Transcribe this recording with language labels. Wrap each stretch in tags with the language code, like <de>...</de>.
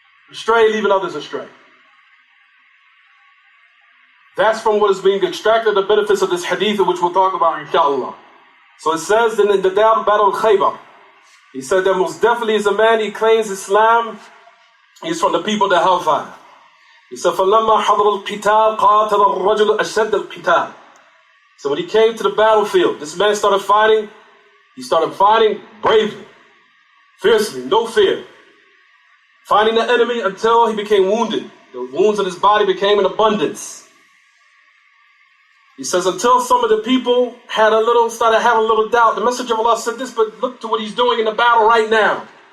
<en>Astray, leaving others astray. That's from what is being extracted, the benefits of this hadith, which we'll talk about inshallah. So it says in the Battle of Khaybar, he said that most definitely is a man, he claims Islam, he's from the people of the hellfire. He said,</en> <ar>فَلَمَّا حَضْرَ الْقِتَالِ قَاتَلَ الرَّجُلُ أَشَدَّ الْقِتَالِ.</ar> <en>So when he came to the battlefield, this man started fighting. He started fighting bravely, fiercely, no fear. Fighting the enemy until he became wounded. The wounds on his body became in abundance. He says, until some of the people started having a little doubt. The Messenger of Allah said this, but look to what he's doing in the battle right now.</en>